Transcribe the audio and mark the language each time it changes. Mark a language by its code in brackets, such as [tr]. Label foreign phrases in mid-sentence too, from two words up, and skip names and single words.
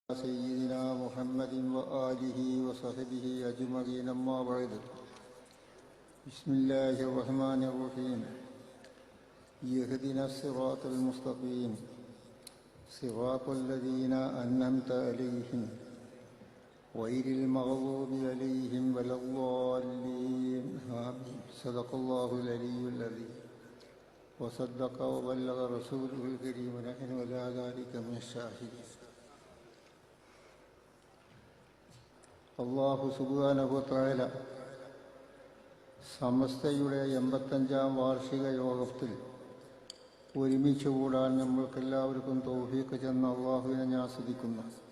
[ar] سيدنا محمد وآله وصحبه أجمعين أما بعد بسم الله الرحمن الرحيم يهدنا الصراط المستقيم صراط الذين أنعمت عليهم غير المغضوب عليهم ولا الضالين آمين صدق الله العلي العظيم وصدق وبلغ رسوله الكريم ونحن على ذلك من الشاهدين. الله سبحانه وتعالى [ml] സമസ്തയുടെ 85-ാം വാർഷിക യോഗത്തിൽ ഒരുമിച്ച് കൂടാൻ നമ്മൾക്കെല്ലാവർക്കും തൗഫീഖ് ചെന്ന അള്ളാഹുവിനെ ഞാൻ സ്തുതിക്കുന്നു.